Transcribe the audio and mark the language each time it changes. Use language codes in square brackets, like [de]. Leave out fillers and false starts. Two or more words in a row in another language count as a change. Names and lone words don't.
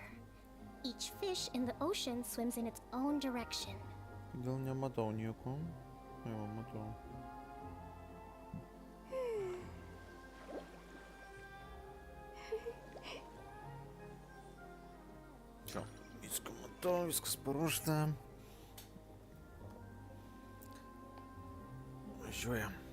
[en] Each fish in the ocean swims in its own direction. [lt] Gal nematau nieko. Jau matau. Čia, viską matau, viskas paruošta. Važiuojam.